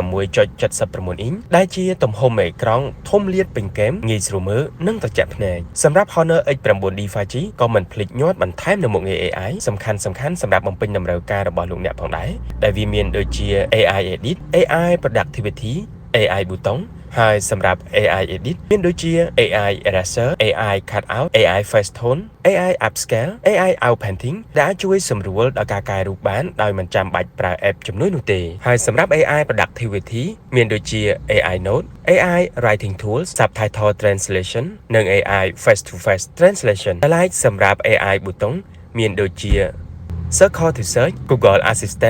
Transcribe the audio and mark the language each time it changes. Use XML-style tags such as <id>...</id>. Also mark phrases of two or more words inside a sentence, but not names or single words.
<km>6.79 អ៊ីនដែលជាទំហំអេក្រង់ធំលាតពេញគែមងាយស្រួលមើលនិងត្រជាក់ភ្នែកសម្រាប់ Honor X9D 5G ក៏មិនភ្លេចញាត់បន្ថែមនៅមុខងារ AI សំខាន់សម្រាប់បំពេញតម្រូវការរបស់លោកអ្នកផងដែរដែលវាមាន</km> <en>ដូចជា AI Edit AI Productivity AI</en> <km>ប៊ូតុងហើយសម្រាប់</km> <en>AI Edit</en> <km>មានដូចជា</km> <en>AI Eraser AI Cutout AI Face Tone AI Upscale AI Outpainting</en> <km>ដែលអាចជួយសម្រួលដល់ការកែរូប បានដោយមិនចាំបាច់ប្រើ app ជំនួយនោះទេហើយសម្រាប់</km> <en>AI Productivity</en> <km>មានដូចជា</km> <en>AI Note AI Writing Tools Subtitle Translation</en> <km>និង</km> <en>AI Face to Face Translation</en> <km>ដែលអាចសម្រាប់</km> <en>AI</en> <km>ប៊ូតុងមានដូចជា</km> <en>Circle to Search Google Assistant</en>